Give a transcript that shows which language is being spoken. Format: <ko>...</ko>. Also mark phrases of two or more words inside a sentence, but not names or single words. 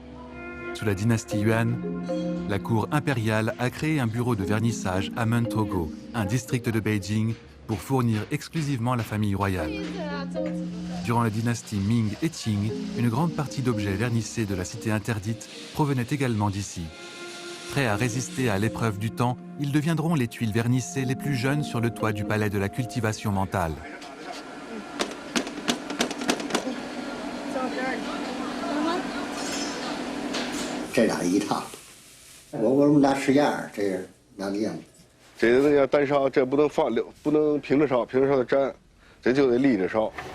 <fr>Sous la dynastie Yuan, la cour impériale a créé un bureau de vernissage à Mentogo, un district de Beijing, pour fournir exclusivement la famille royale. Durant la dynastie Ming et Qing, une grande partie d'objets vernissés de la cité interdite provenaient également d'ici. Prêts à résister à l'épreuve du temps, ils deviendront les tuiles vernissées les plus jeunes sur le toit du palais de la cultivation mentale.</fr> <zh>这俩一套，我们俩试样，这是拿的样子。这个要单烧，这不能放溜，不能平着烧，平着烧的粘，这就得立着烧。</zh>